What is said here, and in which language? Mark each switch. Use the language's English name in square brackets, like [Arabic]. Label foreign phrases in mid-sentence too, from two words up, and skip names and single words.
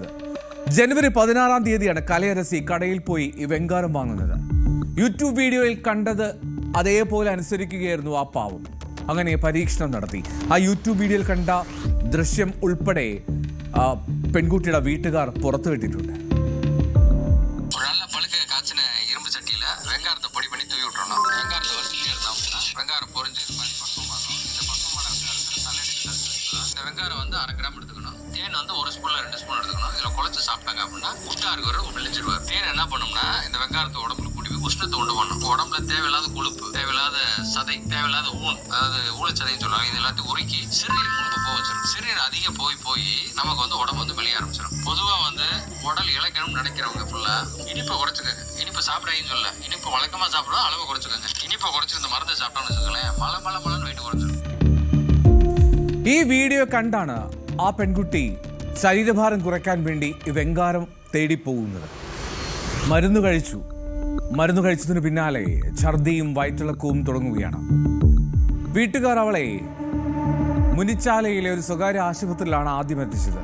[Malayalam] ജനുവരി 16-ാം തീയതിയാണ് കലയരസി കടയിൽ പോയി ഈ വെങ്കാരം വാങ്ങുന്നത്. യൂട്യൂബ് വീഡിയോയിൽ കണ്ടത് അതേപോലെ അനുസരിക്കുകയായിരുന്നു ആ പാവം. അങ്ങനെ പരീക്ഷണം നടത്തി. ആ യൂട്യൂബ് വീഡിയോയിൽ കണ്ട ദൃശ്യം ഉൾപ്പെടെ പെൺകുട്ടിയുടെ വീട്ടുകാർ പുറത്തുവിട്ടിട്ടുണ്ട്. [Tamil] வெங்காரம் 1/2 கிராம் எடுத்துக்கணும். தேன் 1 ஸ்பூன்ல 2 ஸ்பூன் எடுத்துக்கணும். இதில் குழச்சி சாப்பிட்டாங்க அப்படின்னா உஷ்ணா இருக்கிறவர் மெலிஞ்சிருவார். தேன் என்ன பண்ணோம்னா இந்த வெங்காரத்தை உடம்புல கூட்டி போய் உஷ்ணத்தை உண்டு பண்ணும். உடம்புல தேவையில்லாத கொழுப்பு, தேவையில்லாத சதை, தேவையில்லாத அதாவது ஊழச்சதைன்னு சொல்லுவாங்க, இது எல்லாத்தையும் உருக்கி சிறுநீர் முன்பு போக வச்சிடும். சிறுநீர் அதிகம் போய் நமக்கு உடம்பு வெளிய ஆரம்பிச்சிடும். பொதுவாக உடல் இழைக்கணும்னு நினைக்கிறவங்க ஃபுல்லா இனிப்பை குறைச்சிக்கோங்க. இனிப்பு சாப்பிடாங்கன்னு சொல்ல, இனிப்பு வழக்கமாக சாப்பிடணும், அளவை குறைச்சிக்கோங்க. இனிப்பை குறைச்சி இந்த மருந்தை சாப்பிட்டோம்னு வச்சுக்கோங்களேன், மலன்னு வெயிட் குறைச்சிடும். [Malayalam] ഈ വീഡിയോ കണ്ടാണ് ആ പെൺകുട്ടി ശരീരഭാരം കുറയ്ക്കാൻ വേണ്ടി വെങ്കാരം തേടിപ്പോകുന്നത്. മരുന്ന് കഴിച്ചതിന് പിന്നാലെ ഛർദിയും വയറ്റിളക്കവും തുടങ്ങുകയാണ്. വീട്ടുകാർ അവളെ മുനിച്ചാലയിലെ ഒരു സ്വകാര്യ ആശുപത്രിയിലാണ് ആദ്യം എത്തിച്ചത്.